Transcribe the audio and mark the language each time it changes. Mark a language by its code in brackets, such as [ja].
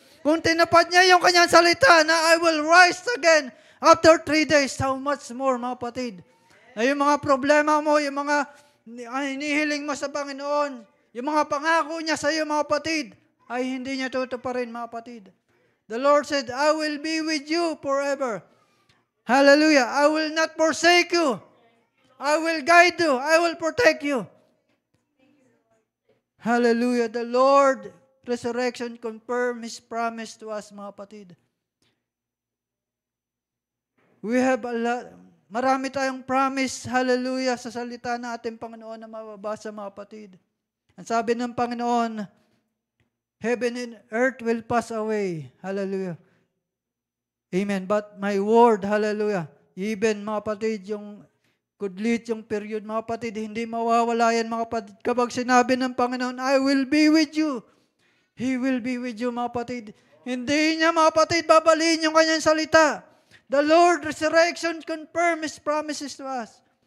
[tl] Kung tinapad niya yung kanyang salita na [en] I will rise again after 3 days, how much more, [tl] mga kapatid? Na yung mga problema mo, yung mga hinihiling mo sa Panginoon, yung mga pangako niya sa iyo, mga kapatid, ay hindi niya tutuparin, mga kapatid. [en] The Lord said, I will be with you forever. Hallelujah. I will not forsake you. I will guide you. I will protect you. Hallelujah. The Lord, resurrection, confirm His promise to us, [tl] mga kapatid. [en] We have a lot, [tl] marami tayong promise, hallelujah, sa salita na ating Panginoon na mababasa, mga kapatid. Ang sabi ng Panginoon, [en] heaven and earth will pass away. Hallelujah. Amen. But my word, [tl] hallelujah, even, mga kapatid, yung kudlit, yung period, mga kapatid, hindi mawawala yan, mga kapatid. Kapag sinabi ng Panginoon, [en] I will be with you. He will be with you, [tl] mga kapatid. Hindi niya, mga kapatid, babaliin yung kanyang salita. [en] The Lord resurrection confirm His promises to us.